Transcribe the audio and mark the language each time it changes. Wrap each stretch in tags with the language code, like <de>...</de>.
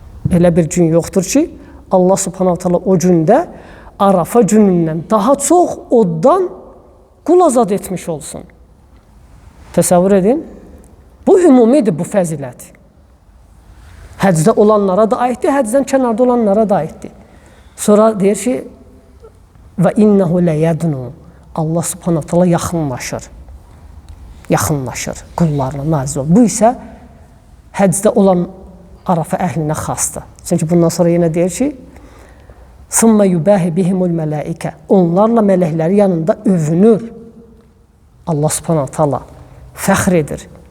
<az>Elə bir gün yoxdur ki, Allah Subhanahu taala o gündə Arafa günündən daha çox oddan qul azad etmiş olsun. Təsəvvür edin. Bu ümumidir bu fəzilət. Həcdə olanlara da aiddir, həcdən kənarda olanlara da aiddir. Sonra deyir ki,</az> <ar>və innehu ləyədnu.</ar> <az>Allah Subhanahu taala yaxınlaşır. Yaxınlaşır qullarına nazil olur. Bu isə həcdə olan Arafa əhlinə xasdır. Çünki bundan sonra yenə deyir ki,</az> <ar>"Summa yubahi bihimul malaika."</ar> <az>Onlarla mələkləri yanında övünür. Allah Subhanahu taala fəxr edir.</az>